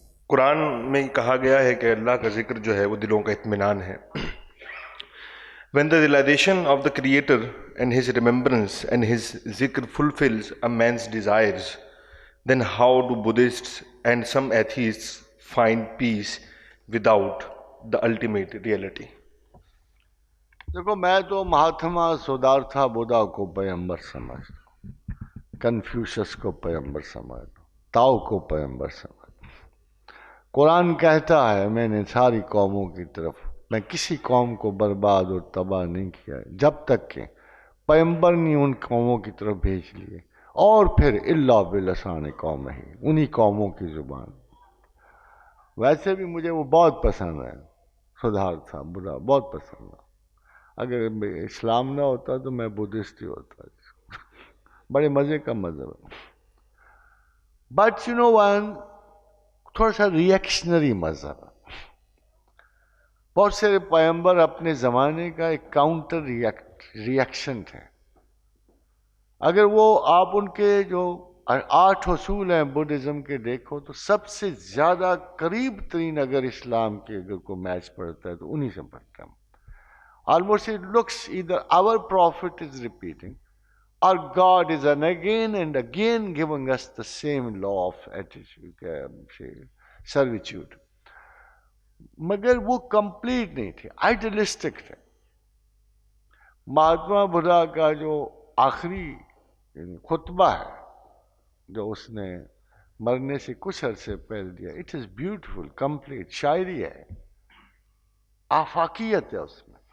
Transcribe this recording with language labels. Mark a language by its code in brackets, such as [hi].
[ur] قرآن میں کہا گیا ہے کہ اللہ کا ذکر جو ہے وہ دلوں کا اطمینان ہے. [en] When the realization of the Creator and His remembrance and His zikr fulfills a man's desires, then how do Buddhists and some atheists find peace without the ultimate reality? [ur] دیکھو میں تو مہاتما سدھارتھا بدھا کو پیغمبر سمجھتا ہوں، کنفیوشس کو پیغمبر سمجھتا ہوں، تاؤ کو پیغمبر سمجھتا ہوں. قرآن کہتا ہے میں نے ساری قوموں کی طرف، میں کسی قوم کو برباد اور تباہ نہیں کیا جب تک کہ پیغمبر نے ان قوموں کی طرف بھیج لیے، اور پھر اللہ بلسان قوم ہی، انہی قوموں کی زبان. ویسے بھی مجھے وہ بہت پسند ہے، سدھارتھا بدھا بہت پسند ہے. اگر اسلام نہ ہوتا تو میں بدھسٹ ہی ہوتا. بڑے مزے کا مذہب ہے. [en] but you know one, [ur] تھوڑا سا ریئیکشنری مذہب ہے. بہت سارے پیغمبر اپنے زمانے کا ایک کاؤنٹر ریئیکشن تھے. اگر وہ آپ ان کے جو 8 اصول ہیں بدھزم کے دیکھو تو سب سے زیادہ قریب ترین اگر اسلام کے اگر کوئی میچ پڑتا ہے تو انہی سے پڑتا ہے. [en] Almost it looks either our prophet is repeating or God is again and again giving us the same law of attitude, servitude. [ur] مگر وہ کمپلیٹ نہیں تھے، آئیڈیلسٹک تھے. مہاتما بدھا کا جو آخری خطبہ ہے جو اس نے مرنے سے کچھ عرصے پہلے دیا، [en] it is beautiful, [ur] کمپلیٹ شاعری ہے، آفاقیت ہے اس میں.